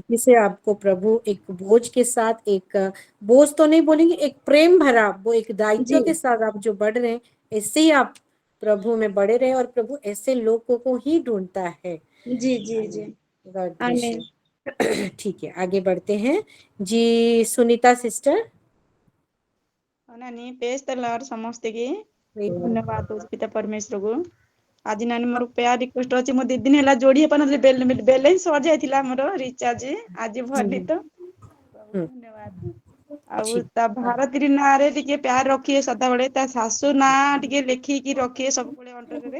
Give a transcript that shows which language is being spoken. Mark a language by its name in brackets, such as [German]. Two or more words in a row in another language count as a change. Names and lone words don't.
[Hindi] रीति से आपको प्रभु एक बोझ के साथ, एक बोझ तो नहीं बोलेंगे, एक प्रेम भरा, वो एक दायित्व जी के साथ आप जो बढ़ रहे हैं, ऐसे ही आप प्रभु में बढ़े रहे, और प्रभु ऐसे लोगों को ही ढूंढता है। जी जी जी। [English] God bless [Hindi] आमीन। यू। ठीक है, आगे बढ़ते हैं जी। सुनीता सिस्टर। [Odia] ନାନୀ [English] praise the Lord [Odia] ସମସ୍ତଙ୍କୁ ଧନ୍ୟବାଦ ଦଉଛି ପିତା ପରମେଶ୍ୱରକୁ। ଆଜି ନାନୀ ମୋର [English] prayer request [Odia] ଅଛି, ମୁଁ 2 ଦିନ ହେଲା ଯୋଡି ହେଇପାରୁନଥିଲି, ବେଲେନ୍ସ ସରି ଯାଇଥିଲା ଆମର ରିଚାର୍ଜ, ଆଜି ଭରିଲି ତ ପ୍ରଭୁକୁ ଧନ୍ୟବାଦ। ଆଉ ତା ଭାରତୀର ନାଁରେ ଟିକେ ପ୍ୟାର ରଖିଏ ସଦାବେଳେ, ତା ଶାଶୁ ନାଁ ଟିକେ ଲେଖିକି ରଖିଏ ସବୁବେଳେ ଅଣ୍ଟରରେ।